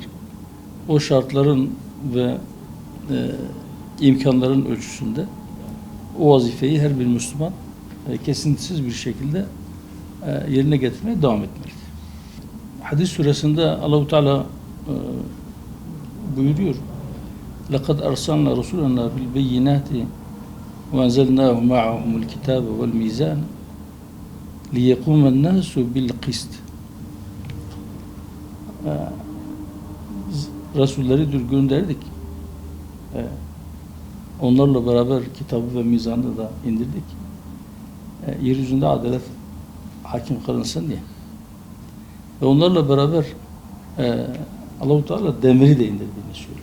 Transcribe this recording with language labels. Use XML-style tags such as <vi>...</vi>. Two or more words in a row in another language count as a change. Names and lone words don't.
<tr>O şartların ve imkanların ölçüsünde o vazifeyi her bir Müslüman kesintisiz bir şekilde yerine getirmeye devam etmelidir. Hadis suresinde Allah-u Teala buyuruyor.</tr> <ar>لَقَدْ أَرْسَلْنَا رُسُولَنَا بِالْبَيِّنَاتِ وَاَنْزَلْنَاهُ مَعَهُمُ الْكِتَابَ وَالْمِيزَانَ لِيَقُومَ النَّاسُ بِالْقِسْطِ.</ar> <tr>Resulleri gönderdik. Onlarla beraber kitabı ve mizanı da indirdik. Yeryüzünde adalet hakim kılınsın diye. Ve onlarla beraber Allah-u Teala demiri de indirdiğini söylüyor.</tr>